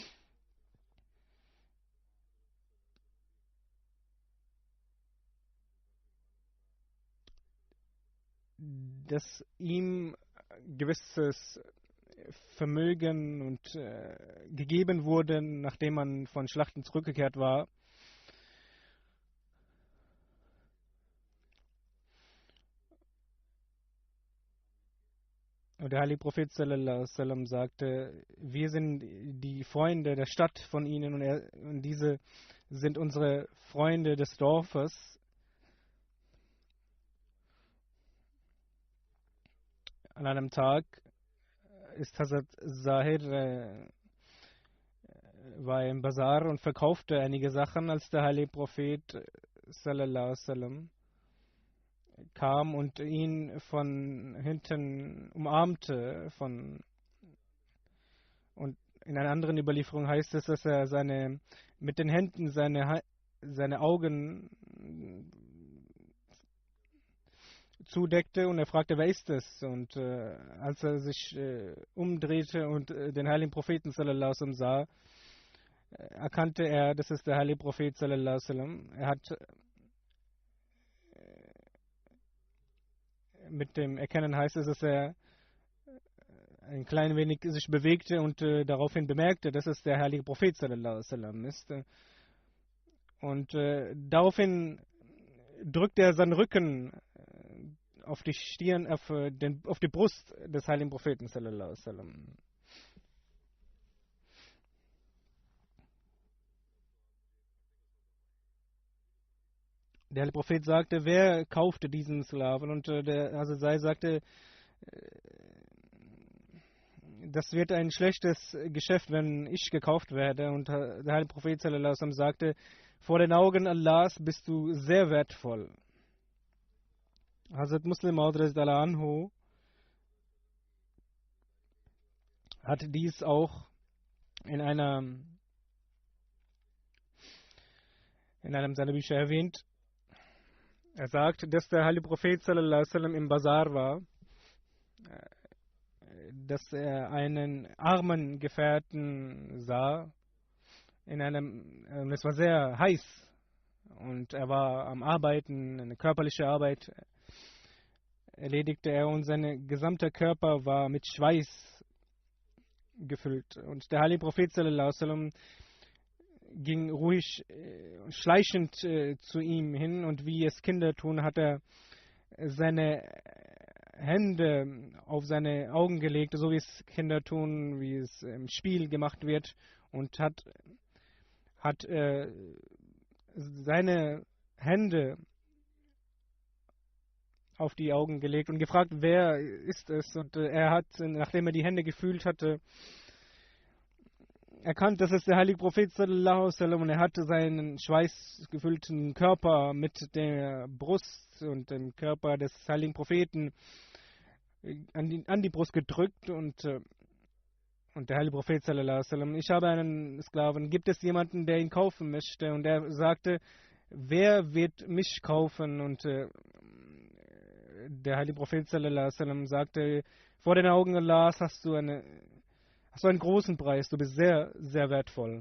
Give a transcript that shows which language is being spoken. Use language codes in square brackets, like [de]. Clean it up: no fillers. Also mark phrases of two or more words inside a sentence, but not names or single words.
[de] dass ihm gewisses Vermögen und gegeben wurde, nachdem man von Schlachten zurückgekehrt war. Und der heilige Prophet [ar] صلى الله عليه وسلم [de] sagte: Wir sind die Freunde der Stadt von ihnen und diese sind unsere Freunde des Dorfes. An einem Tag ist Hazrat Zahir war im Bazar und verkaufte einige Sachen, als der heilige Prophet [ar] صلى الله عليه وسلم [de] kam und ihn von hinten umarmte. Und in einer anderen Überlieferung heißt es, dass er mit den Händen seine Augen zudeckte und er fragte, wer ist es? Und als er sich umdrehte und den heiligen Propheten [ar] صلى الله عليه وسلم [de] sah, erkannte er, das ist der heilige Prophet [ar] صلى الله عليه وسلم. [de] Er hat mit dem Erkennen heißt es, dass er ein klein wenig sich bewegte und daraufhin bemerkte, dass es der heilige Prophet [ar] صلى الله عليه وسلم [de] ist. Und daraufhin drückte er seinen Rücken auf die Stirn, auf die Brust des heiligen Propheten [ar] صلى الله عليه وسلم. [de] Der heilige Prophet sagte, wer kaufte diesen Sklaven? Und der Hazrat sagte, das wird ein schlechtes Geschäft, wenn ich gekauft werde. Und der heilige Prophet [ar] صلى الله عليه وسلم [de] sagte, vor den Augen Allahs bist du sehr wertvoll. Hazrat Muslim Maud anhu hat dies auch in einem seiner Bücher erwähnt. Er sagt, dass der heilige Prophet [ar] صلى الله عليه وسلم [de] im Bazar war, dass er einen armen Gefährten sah. Es war sehr heiß und er war am Arbeiten, eine körperliche Arbeit erledigte er und sein gesamter Körper war mit Schweiß gefüllt. Und der heilige Prophet [ar] صلى الله عليه وسلم [de] ging ruhig, schleichend zu ihm hin und wie es Kinder tun, hat er seine Hände auf seine Augen gelegt, so wie es Kinder tun, wie es im Spiel gemacht wird, und hat seine Hände auf die Augen gelegt und gefragt, wer ist es? Und er hat, nachdem er die Hände gefühlt hatte, erkannt, dass es der heilige Prophet [ar] صلى الله عليه وسلم, [de] und er hatte seinen schweißgefüllten Körper mit der Brust und dem Körper des heiligen Propheten an die Brust gedrückt und der heilige Prophet [ar] صلى الله عليه وسلم, [de] ich habe einen Sklaven, gibt es jemanden, der ihn kaufen möchte? Und er sagte, wer wird mich kaufen? Und der heilige Prophet [ar] صلى الله عليه وسلم [de] sagte, vor den Augen Allahs hast du einen großen Preis, du bist sehr, sehr wertvoll.